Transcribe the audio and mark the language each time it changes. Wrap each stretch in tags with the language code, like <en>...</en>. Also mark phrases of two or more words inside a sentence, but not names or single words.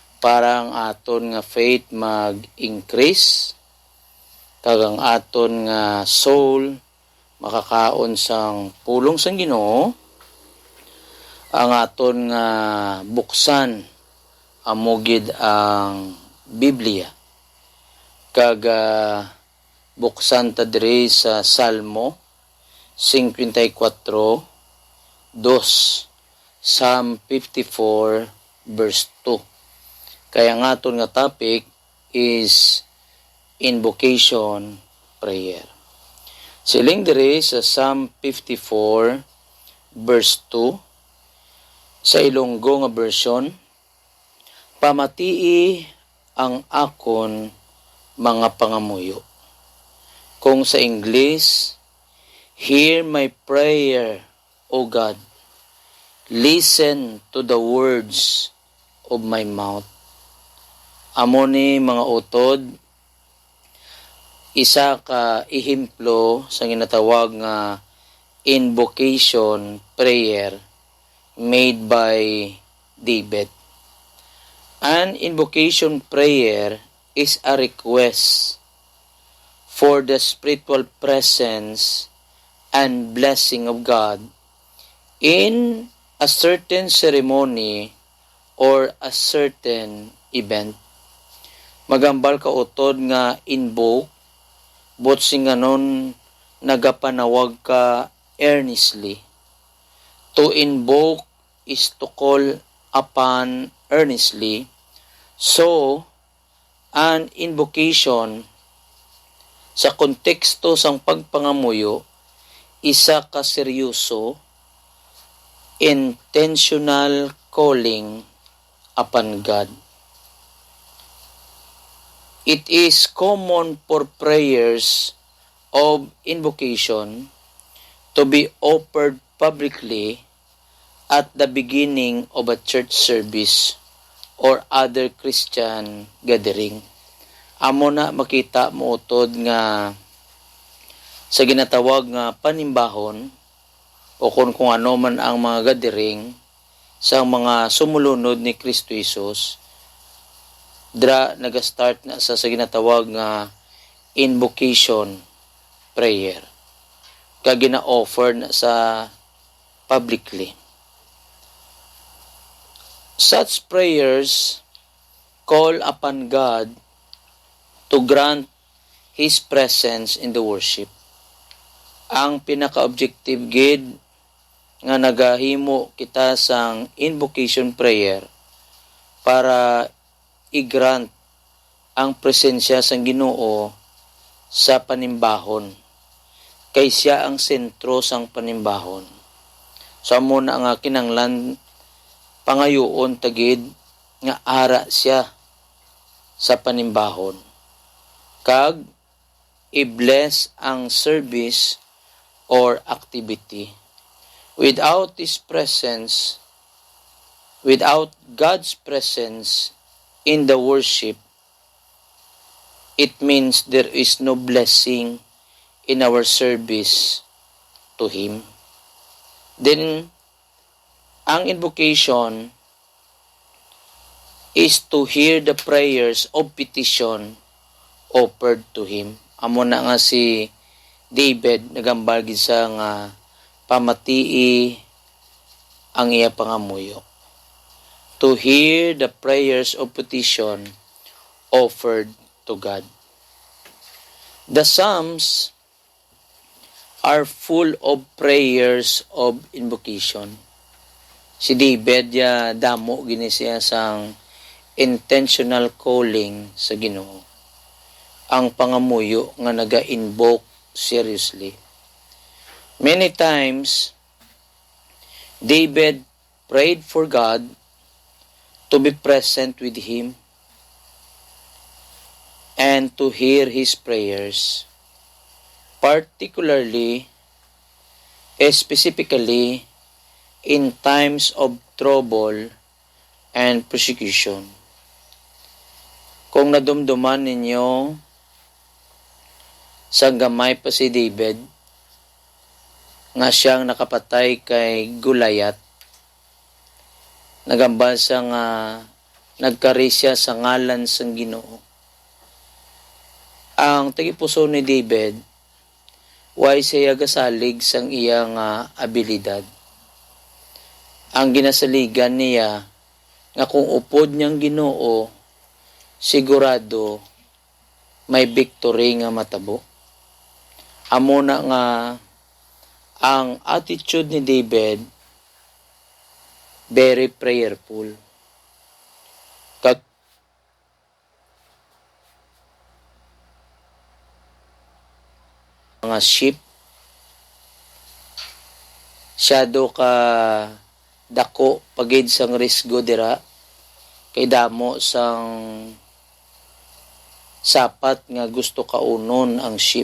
<hil>ang aton nga faith mag-increase kag ang aton nga soul makakaon sang pulong sang Ginoo, ang aton nga buksan amugid ang Biblia kag buksan ta diri sa Salmo 54:2,</hil> <en>Psalm 54 verse 2.</en> <hil>Kaya nga aton nga</hil> <en>topic is invocation prayer.</en> <hil>Siling diri sa</hil> <en>Psalm 54 verse 2</en> <hil>sa Ilonggo nga version, pamatii ang akon mga pangamuyo. Kung sa</hil> <en>English, hear my prayer, O God. Listen to the words of my mouth.</en> <hil>Amo ni mga utod, isa ka ihimplo sa ginatawag nga</hil> <en>invocation prayer made by David. An invocation prayer is a request for the spiritual presence and blessing of God in a certain ceremony or a certain event.</en> <hil>Magambal ka utod nga invoke, but singanon nagapanawag ka earnestly.</hil> <en>To invoke is to call upon earnestly. So, an invocation</en> <hil>sa konteksto sang pagpangamuyo, isa ka seryoso,</hil> <en>intentional calling upon God. It is common for prayers of invocation to be offered publicly at the beginning of a church service or other Christian gathering.</en> <hil>Amo na makita mo utod nga sa ginatawag nga panimbahon o kung ano man ang mga gathering sa mga sumulunod ni Kristo Jesus, dra nagastart na sa ginatawag nga</hil> <en>invocation prayer.</en> <hil>Kag gina-offer na sa publicly.</hil> <en>Such prayers call upon God to grant His presence in the worship.</en> <hil>Ang pinaka-objective gid nga nagahimo kita sang</hil> <en>invocation prayer</en> <hil>para i-grant ang presensya sang Ginoo sa panimbahon. Kay siya ang sentro sang panimbahon. So amo na nga kinanglan pangayoon tagid nga ara siya sa panimbahon. Kag i-bless ang</hil> <en>service or activity. Without His presence, without God's presence in the worship, it means there is no blessing in our service to Him. Then, ang invocation is to hear the prayers of petition offered to Him.</en> <hil>Amo na nga si David nagambal gid sa nga pamatii ang iya pangamuyo.</hil> <en>To hear the prayers of petition offered to God. The Psalms are full of prayers of invocation.</en> <hil>Si David ya damo gini siya sang</hil> <en>intentional calling</en> <hil>sa Ginoo. Ang pangamuyo nga naga-invoke seriously.</hil> <en>Many times David prayed for God to be present with him and to hear his prayers, particularly, specifically, in times of trouble and persecution.</en> <hil>Kung nadumduman ninyo, sa gamay pa si David, nga siyang nakapatay kay Goliath, nagambal sa nga nagkarisya sa ngalan sang Ginoo. Ang tagipuso ni David, way siya gasalig sang iyang abilidad. Ang ginasaligan niya, nga kung upod niyang Ginoo, sigurado may victory nga matabo. Amo na nga ang attitude ni David</hil> <en>very prayerful.</en> <hil>Mga sheep, syado ka dako pagid sang risgo dira kay damo sang sapat nga gusto kaunon ang sheep.</hil>